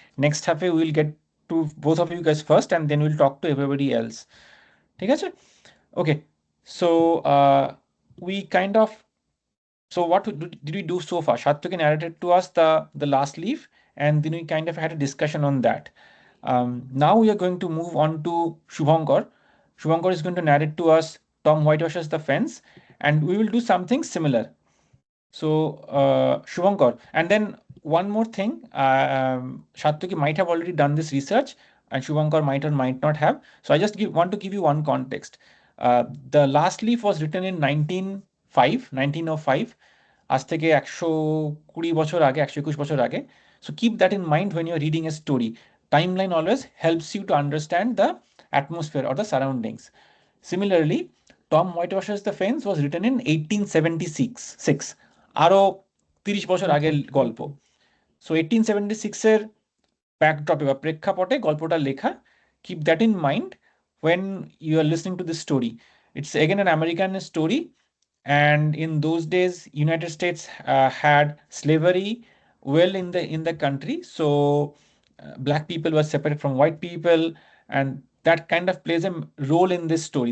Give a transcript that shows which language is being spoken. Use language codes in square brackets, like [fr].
[en] Next হাফে will get to both of you guys first and then will talk to everybody else. [bn] ঠিক আছে, ওকে। [en] So we kind of, so what did we do so far? Satyaki narrated to us the last leaf, and then we kind of had a discussion on that. Now we are going to move on to Shubhankar. Shubhankar is going to narrate to us Tom Whitewashes the Fence, and we will do something similar. So Shubhankar, and then one more thing. Shattuki might have already done this research, and Shubhankar might or might not have. So I just want to give you one context. The last leaf was written in 1905. [bn] আজ থেকে 120 বছর আগে, [en] 121 বছর আগে. So keep that in mind when you're reading a story. Timeline always helps you to understand the atmosphere or the surroundings. Similarly, Tom Whitewashes the Fence was written in 1876. [bn] আরো 30 বছর আগের গল্প. সো 1876-এর ব্যাকড্রপে বা প্রেক্ষাপটে গল্পটা লেখা. [en] Keep that in mind when you are listening to this story. It's again an American story, and in those days United States had slavery well in the country. So black people were separated from white people, and that kind of plays a role in this story.